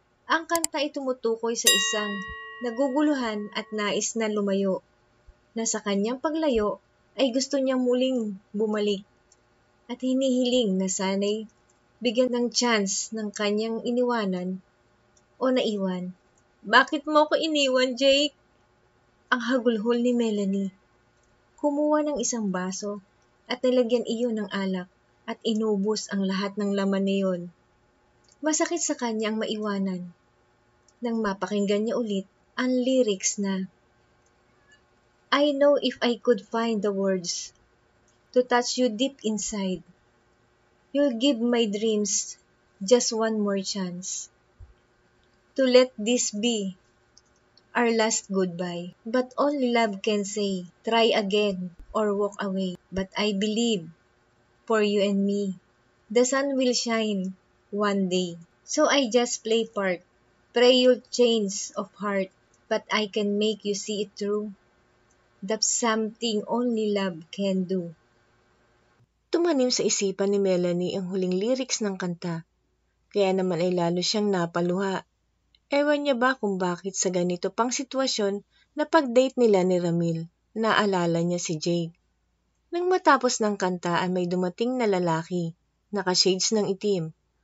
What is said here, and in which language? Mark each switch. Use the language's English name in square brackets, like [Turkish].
[Filipino] Ang kanta ay tumutukoy sa isang naguguluhan at nais na lumayo, na sa kanyang paglayo ay gusto niyang muling bumalik at hinihiling na sana'y bigyan ng chance ng kanyang iniwanan o naiwan. Bakit mo ko iniwan, Jake? Ang hagulhol ni Melanie. Kumuha ng isang baso at nilagyan iyon ng alak at inubos ang lahat ng laman niyon. Masakit sa kanya ang maiwanan. Nang mapakinggan niya ulit ang lyrics na, [English] I know if I could find the words to touch you deep inside, you'll give my dreams just one more chance to let this be our last goodbye. But only love can say, try again or walk away. But I believe, for you and me, the sun will shine one day. So I just play part, pray you'll change of heart, but I can make you see it through. That's something only love can do. [Filipino] Tumanim sa isipan ni Melanie ang huling lyrics ng kanta, kaya naman ay lalo siyang napaluha. Ewan niya ba kung bakit sa ganito pang sitwasyon na pag-date nila ni Ramil, naalala niya si Jake. Nang matapos ng kanta ay may dumating na lalaki, naka-shades ng itim.